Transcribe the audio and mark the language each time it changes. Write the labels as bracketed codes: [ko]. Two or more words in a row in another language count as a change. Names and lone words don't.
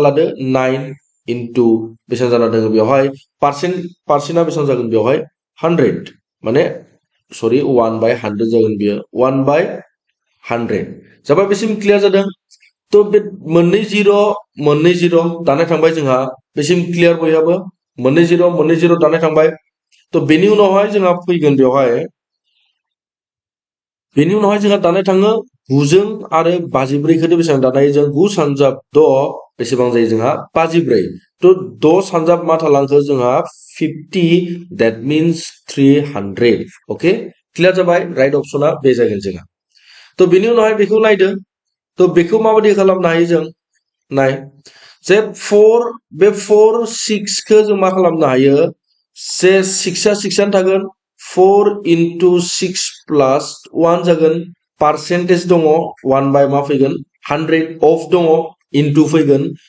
[brx] लादो 9 इनटु बेसेबां जाना दङ बेवहाय पार्सेन्टआ बेसेबां जागोन बेवहाय 100 माने सरि 1/100 जागोन बियो 1/100 जाबाय बेसिम क्लियर जादों तो बे मोननै जिर' दानाय थांबाय जोंहा बेसिम क्लियर बयहाबो मोननै जिर' दानाय थांबाय तो बेनि उनावहाय जोंहा फैगोन बेवहाय जोंहा दानाय थाङो 9 जों आरो 54 खौथ' बेसेबां दानाय जों 9 सानजाब 6 बेसेबां जायो जोंहा 54 तो 6 सानजाब मा थालांखो जोंहा 50 [en] that means [brx] 300 ओके क्लियर जाबाय राइट ऑप्शना बे जागोन जोंहा तो बेनि उनावहाय बेखौ नायदो तो बेखौ माबायदि खालामनो हायो जों नाय जे 4 6 खौ जों मा खालामनो हायो जे 6 आनो थागोन 4 इनटु 6 प्लस 1 जागोन पार्सेन्टेज दङ 1 बाय मा फैगोन 100 अफ दङ इनटु फैगोन